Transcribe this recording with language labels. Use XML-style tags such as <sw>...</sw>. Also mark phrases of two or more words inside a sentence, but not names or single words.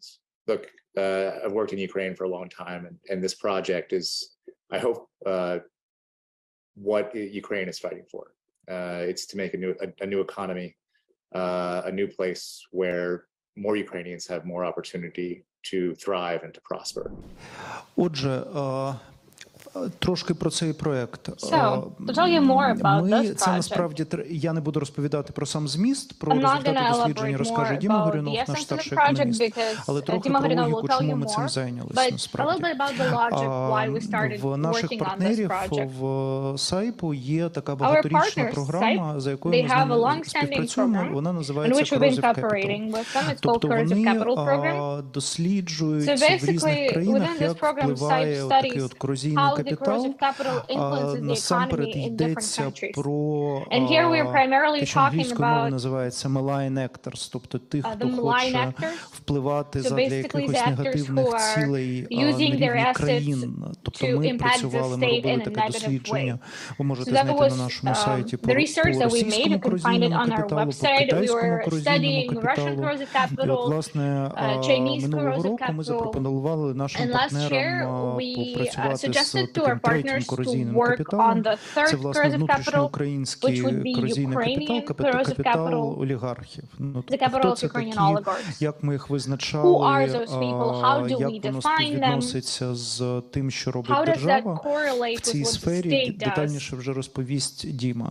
<en>Look, I've worked in Ukraine for a long time, and this project is, I hope, what Ukraine is fighting for. It's to make a new economy, a new place where more Ukrainians have more opportunity to thrive and to prosper.</en> <uk>Отже, трошки про цей проект.</uk> <en>So, to tell you more about this</en> <uk>Це</uk> <en>project,</en> <uk>насправді, я не буду розповідати про сам зміст, про</uk> <en>I'm not</en> <uk>результати</uk> <en>gonna</en> <uk>дослідження</uk> <en>elaborate</en> <uk>розкаже</uk> <en>more</en> <uk>Діма</uk> <en>about</en> <uk>Горюнов,</uk> <en>the</en> <uk>наш</uk> <en>essence of the</en> <uk>старший</uk> <en>project</en> <uk>економіст.</uk> <en>because</en> <uk>Але трохи</uk> <en>Dima</en> <uk>про</uk> <en>Горюнов will</en> <uk>логіку,</uk> <en>tell</en> <uk>чому</uk> <en>you</en> <uk>ми цим</uk> <en>more.</en> <uk>зайнялись</uk> <en>But a little</en> <uk>насправді.</uk> <en>bit about the logic why we started</en> <uk>В наших</uk> <en>working on this</en> <uk>партнерів</uk> <en>project.</en> <uk>в САЙПу є така</uk> <en>Our</en> <uk>багаторічна</uk> <en>partners,</en> <uk>програма, за</uk> <en>SAIP,</en> <uk>якою</uk> <en>they</en> <uk>ми з</uk> <en>have a</en> <uk>ними</uk> <en>long-standing</en> <uk>співпрацюємо,</uk> <en>program</en> <uk>вона</uk> <en>in</en> <uk>називається</uk> <en>which we've been</en> <uk>Corrosive</uk> <en>cooperating</en> <uk>Capital.</uk> <en>with them. It's called</en> <uk>Тобто</uk> <en>Corrosive</en> <uk>вони</uk> <en>Capital Program.</en> <uk>досліджують</uk> <en>So</en> <uk>в різних</uk> <en>basically,</en> <uk>країнах,</uk> <en>within this</en> <uk>як</uk> <en>program, SAIP</en> <uk>впливає такий</uk> <en>studies</en> <uk>от корозійний</uk> <en>how the</en> <uk>капітал.</uk> <en>corrosive capital influences the</en> <uk>Насамперед</uk> <en>economy in different</en> <uk>йдеться</uk> <en>countries.</en> <uk>про</uk> <en>And here we're primarily</en> <uk>те, що</uk> <en>talking</en> <uk>англійською мовою</uk> <en>about</en> <uk>називається</uk> <en>malign actors,</en> <uk>тобто тих,</uk> <en>the</en> <uk>хто</uk> <en>malign</en> <uk>хоче</uk> <en>actors.</en> <uk>впливати</uk> <en>So</en> <uk>задля</uk> <en>basically</en> <uk>якихось</uk> <en>the actors</en> <uk>негативних</uk> <en>who are</en> <uk>цілей на</uk> <en>using their</en> <uk>рівні</uk> <en>assets</en> <uk>країн. Тобто</uk> <en>to</en> <uk>ми</uk> <en>impact the</en> <uk>працювали, ми</uk> <en>state</en> <uk>робили</uk> <en>in a</en> <uk>таке</uk> <en>negative</en> <uk>дослідження.</uk> <en>way.</en> <uk>Ви можете</uk> <en>So that</en> <uk>знайти на</uk> <en>was</en> <uk>нашому сайті</uk> <en>the</en> <uk>по</uk> <en>research that we made.</en> <uk>російському</uk> <en>You can find it</en> <uk>корозійному</uk> <en>on our</en> <uk>капіталу, по</uk> <en>website. We</en> <uk>китайському</uk> <en>were</en> <uk>корозійному</uk> <en>studying Russian</en> <uk>капіталу.</uk> <en>corrosive</en> <uk>І от,</uk> <en>capital,</en> <uk>власне,</uk> <en>Chinese</en> <uk>минулого</uk> <en>corrosive</en> <uk>року ми</uk> <en>capital.</en> <uk>запропонували нашим</uk> <en>And last year</en> <uk>партнерам</uk> <en>we</en> <uk>попрацювати з</uk> <en>suggested to</en> <uk>таким третім корозійним капіталом. Це, власне, внутрішньоукраїнський корозійний капітал, капітал олігархів. Ну, хто це такі, як ми їх визначали, як воно співвідноситься з тим, що робить держава в цій сфері, детальніше вже розповість Діма.</uk>